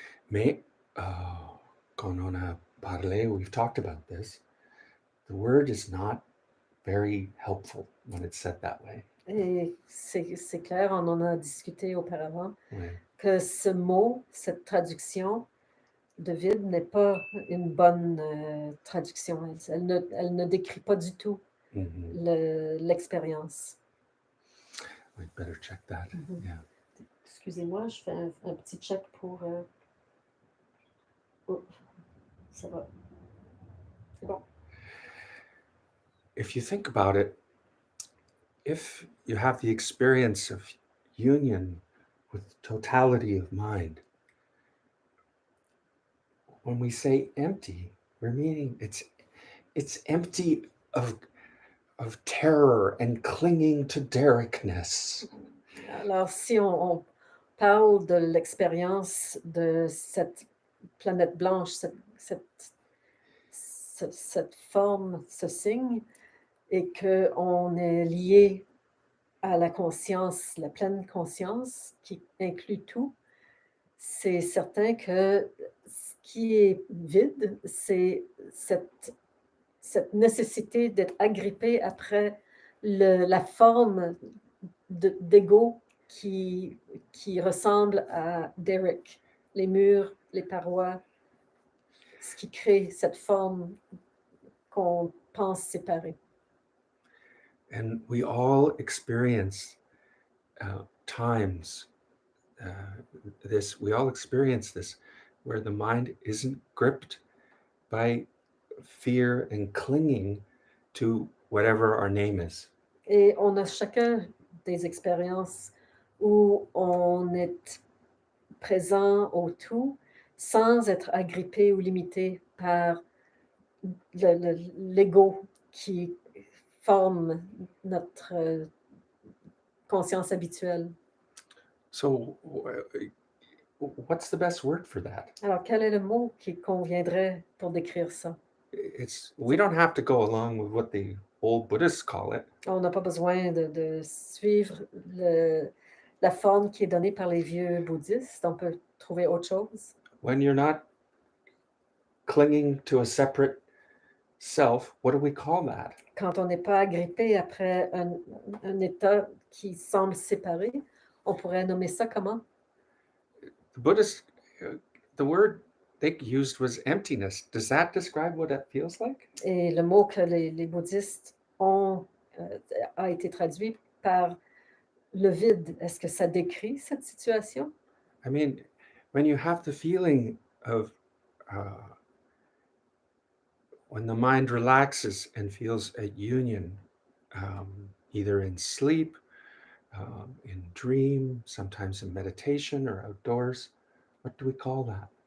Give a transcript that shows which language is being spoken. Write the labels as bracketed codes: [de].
[fr] Mais quand on a parlé, [en] we've talked about this, the word is not very helpful when it's said that way. [fr] Et c'est clair, on en a discuté auparavant, Ouais. que ce mot, cette traduction de vide n'est pas une bonne traduction. Elle ne décrit pas du tout l'expérience. [en] We'd better check that. Yeah. [fr] Excusez-moi, je fais un petit check pour... Oh, ça va. C'est bon. [en] If you think about it, if you have the experience of union with totality of mind, when we say empty, we're meaning it's empty of terror and clinging to Derekness. [fr] Alors, si on parle de l'expérience de cette planète blanche, cette forme, ce signe, et qu'on est lié à la conscience, la pleine conscience, qui inclut tout, c'est certain que ce qui est vide, c'est cette nécessité d'être agrippé après la forme d'ego qui ressemble à Derek, les murs, les parois, ce qui crée cette forme qu'on pense séparée. [en] And we all experience times we all experience this where the mind isn't gripped by fear and clinging to whatever our name is. [fr] Et on a chacun des expériences où on est présent au tout sans être agrippé ou limité par l'ego qui forme notre conscience habituelle. [en] So what's the best word for that? [fr] Alors, quel est le mot qui conviendrait pour décrire ça? [en] We don't have to go along with what the old Buddhists call it. [fr] On n'a pas besoin de suivre la forme qui est donnée par les vieux bouddhistes. On peut trouver autre chose. [en] When you're not clinging to a separate self, what do we call that? [fr] Quand on n'est pas agrippé après un état qui semble séparé, on pourrait nommer ça comment? [en] The Buddhists, the word they used was emptiness. Does that describe what it feels like? [fr] Et le mot que les bouddhistes ont a été traduit par le vide. Est-ce que ça décrit cette situation? [en] I mean, when you have the feeling of when the mind relaxes and feels a union, either in sleep, in dream, sometimes in meditation or outdoors, what do we call that?